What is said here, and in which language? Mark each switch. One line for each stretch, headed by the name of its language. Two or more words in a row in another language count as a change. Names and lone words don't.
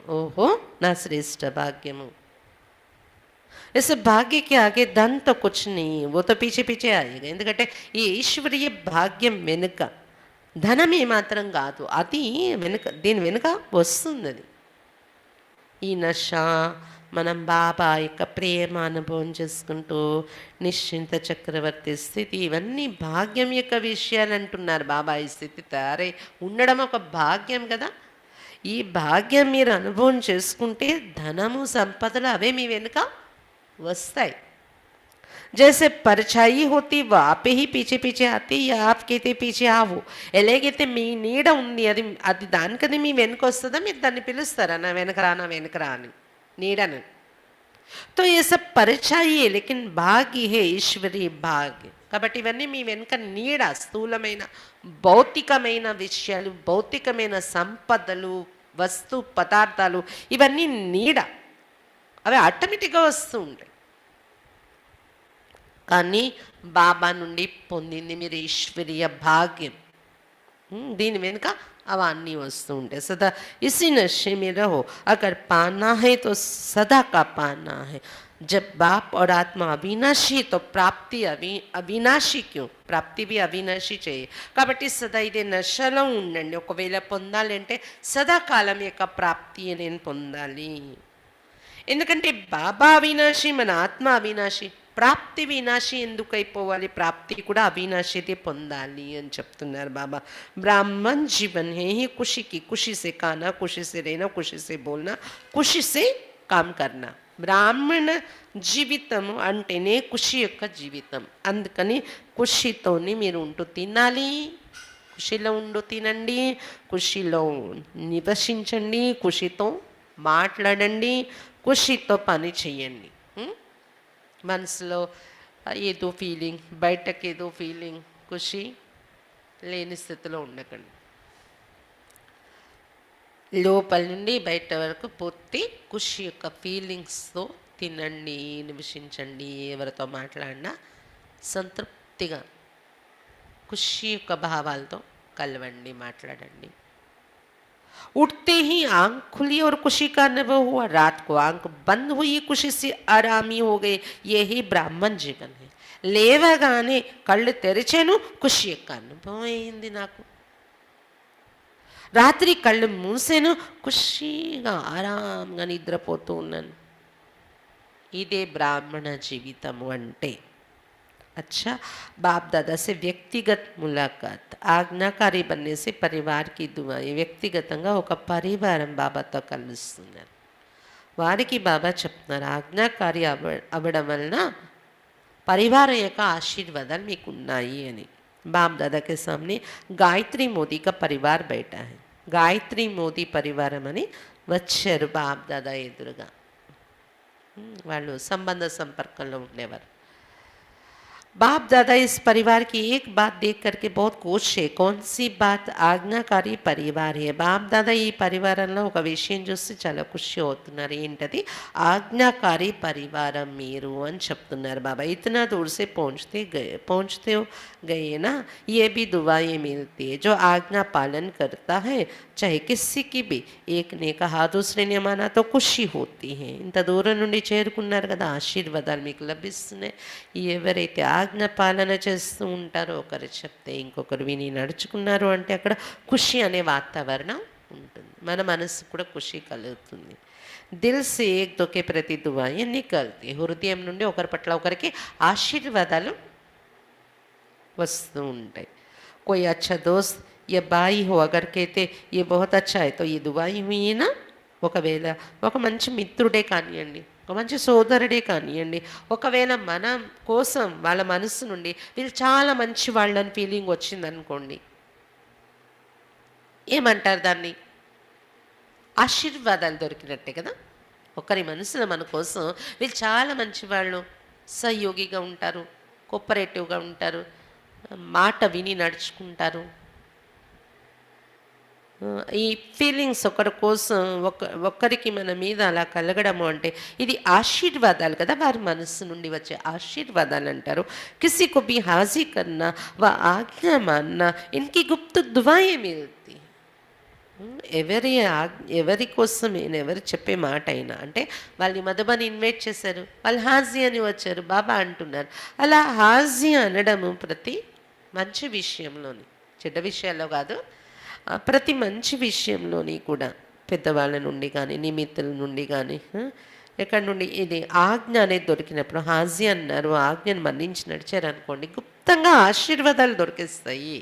Telugu: ఓహో నా శ్రేష్ఠ భాగ్యము.
Hindi: इस भाग्य के आगे धन तो कुछ नहीं, वो तो पीछे पीछे आएगा.
Telugu: ఎందుకంటే ఈ ఈశ్వరీయ భాగ్యం వెనుక ధనం ఏమాత్రం కాదు, అది వెనుక దీని వెనుక వస్తుంది. అది ఈ నష మనం బాబా యొక్క ప్రేమ అనుభవం చేసుకుంటూ నిశ్చింత చక్రవర్తి స్థితి, ఇవన్నీ భాగ్యం యొక్క విషయాలు అంటున్నారు బాబా. ఈ స్థితి తయారై ఉండడం ఒక భాగ్యం కదా. ఈ భాగ్యం మీరు అనుభవం చేసుకుంటే ధనము సంపదలు అవే మీ వెనుక वस्ताई.
Hindi: जैसे परछाई होती वो आप ही पीछे पीछे आती, या आप कहते पीछे आवो.
Telugu: ఎలాగైతే మీ నీడ ఉంది అది అది దానికది మీ వెనుక వస్తుందా, మీరు దాన్ని పిలుస్తారా నా వెనకరా నా వెనకరా అని నీడను.
Hindi: तो ये सब परछाई है लेकिन भाग्य है ईश्वरीय भाग्य.
Telugu: కాబట్టి ఇవన్నీ మీ వెనుక నీడ, స్థూలమైన భౌతికమైన విషయాలు, భౌతికమైన సంపదలు, వస్తు పదార్థాలు, ఇవన్నీ నీడ, అవి ఆటోమేటిక్గా వస్తూ ఉంటాయి. కానీ బాబా నుండి పొందింది మీరు ఈశ్వరీయ భాగ్యం. దీని వెనుక అవన్నీ వస్తू ఉంటాయి.
Hindi: सदा इसी नशे में रहो, अगर पाना है तो सदा का पाना है. जब बाप और आत्मा अविनाशी तो प्राप्ति अविनाशी क्यों, ప్రాప్తి भी
Telugu: అవినాశి చేయి. కాబట్టి సదా ఇదే నశలో ఉండండి. ఒకవేళ పొందాలి అంటే సదాకాలం యొక్క ప్రాప్తి నేను పొందాలి. ఎందుకంటే బాబా అవినాశి, మన ఆత్మ అవినాశి, ప్రాప్తి వినాశి ఎందుకు అయిపోవాలి, ప్రాప్తి కూడా అవినాశిదే పొందాలి అని చెప్తున్నారు బాబా.
Hindi: ब्राह्मण जीवन है ही खुशी की, खुशी से खाना, खुशी से रहना, खुशी से बोलना, खुशी से काम करना.
Telugu: బ్రాహ్మణ జీవితము అంటేనే ఖుషి యొక్క జీవితం. అందుకని ఖుషితోని మీరు ఉంటూ తినాలి, ఖుషిలో ఉంటూ తినండి, ఖుషిలో నివసించండి, ఖుషితో మాట్లాడండి, ఖుషితో పని చేయండి. మనసులో ఏదో ఫీలింగ్, బయటకు ఏదో ఫీలింగ్, ఖుషి లేని స్థితిలో ఉండకండి. లోపల నుండి బయట వరకు పూర్తి ఖుషి యొక్క ఫీలింగ్స్తో తినండి, నివసించండి. ఎవరితో మాట్లాడినా సంతృప్తిగా ఖుషి యొక్క భావాలతో కలవండి, మాట్లాడండి.
Hindi: उठते ही आंख खुली और खुशी का अनुभव हुआ, रात को आंख बंद हुई, खुशी से आरामी हो गए. यही ब्राह्मण जीवन है.
Telugu: లేవగానే కళ్ళు తెరిచాను, ఖుషి యొక్క అనుభవం అయింది నాకు. రాత్రి కళ్ళు మూసాను, ఖుషిగా ఆరాంగా నిద్రపోతూ ఉన్నాను. ఇదే బ్రాహ్మణ జీవితము అంటే.
Hindi: अच्छा, बाप दादा से व्यक्तिगत मुलाकात, ఆజ్ఞాకారి बनने से परिवार की दुआ.
Telugu: వ్యక్తిగతంగా ఒక పరివారం బాబాతో కలుస్తున్నారు. వారికి బాబా చెప్తున్నారు ఆజ్ఞాకారి అవ్వడం వలన పరివారం యొక్క ఆశీర్వాదాలు మీకు ఉన్నాయి అని.
Hindi: बाप दादा के सामने గాయత్రి మోదీ का परिवार बैठा है.
Telugu: గాయత్రి మోదీ పరివారం అని వచ్చారు బాప్ దాదా ఎదురుగా. వాళ్ళు సంబంధ సంపర్కంలో ఉండేవారు.
Hindi: बाप दादा इस परिवार की एक बात देख करके बहुत खुश है. कौन सी बात? आज्ञाकारी परिवार है.
Telugu: బాప్ దాదా ఈ పరివారంలో ఒక విషయం చూసి చాలా ఖుషి అవుతున్నారు. ఏంటది? ఆజ్ఞాకారి పరివారం మీరు అని చెప్తున్నారు బాబా.
Hindi: इतना दूर से पहुँचते गए ना, ये भी दुआएं मिलती है. जो आज्ञा पालन करता है चाहे किसी की भी, एक ने कहा दूसरे ने माना तो खुशी होती है.
Telugu: ఇంత దూరం నుండి చేరుకున్నారు కదా, ఆశీర్వాదాలు మీకు లభిస్తున్నాయి. ఎవరైతే ఆజ్ఞ పాలన చేస్తూ ఉంటారో, ఒకరు చెప్తే ఇంకొకరు విని నడుచుకున్నారు అంటే అక్కడ ఖుషి అనే వాతావరణం ఉంటుంది. మన మనసు కూడా ఖుషి కలుగుతుంది.
Hindi: दिल से एक दो के प्रति दुआएं निकलते.
Telugu: హృదయం నుండి ఒకరి పట్ల ఒకరికి ఆశీర్వాదాలు వస్తూ ఉంటాయి.
Hindi: कोई अच्छा दोस्त या भाई हो अगर कहते ये बहुत अच्छा है तो ये दुआई हुई है ना.
Telugu: ఒకవేళ ఒక మంచి మిత్రుడే కానివ్వండి, ఒక మంచి సోదరుడే కానివ్వండి, ఒకవేళ మన కోసం వాళ్ళ మనసు నుండి వీళ్ళు చాలా మంచి వాళ్ళని ఫీలింగ్ వచ్చిందనుకోండి, ఏమంటారు దాన్ని? ఆశీర్వాదాలు దొరికినట్టే కదా. ఒకరి మనసులో మన కోసం వీళ్ళు చాలా మంచివాళ్ళు, సహయోగిగా ఉంటారు, కోఆపరేటివ్గా ఉంటారు, మాట విని నడుచుకుంటారు. ఈ ఫీలింగ్స్ ఒకరి కోసం ఒక్కరికి మన మీద అలా కలగడము అంటే ఇది ఆశీర్వాదాలు కదా, వారి మనస్సు నుండి వచ్చే ఆశీర్వాదాలు అంటారు.
Hindi: కిసి को भी हाजी करना व आज्ञा मानना इनकी गुप्त दुआएं मिलती.
Telugu: ఎవరి కోసం ఎవరు చెప్పే మాట అయినా, అంటే వాళ్ళని మధుబని ఇన్వైట్ చేశారు, వాళ్ళు హాజీ అని వచ్చారు, బాబా అంటున్నారు. అలా హాజీ అనడము ప్రతి మంచి విషయంలోని, చెడ్డ విషయాల్లో కాదు, ప్రతి మంచి విషయంలోని కూడా పెద్దవాళ్ళ నుండి కానీ నిమిత్తుల నుండి కానీ ఎక్కడి నుండి ఇది ఆజ్ఞ అనేది దొరికినప్పుడు హాజీ అన్నారు, ఆజ్ఞను మన్నించి నడిచారు అనుకోండి, గుప్తంగా ఆశీర్వాదాలు దొరికిస్తాయి.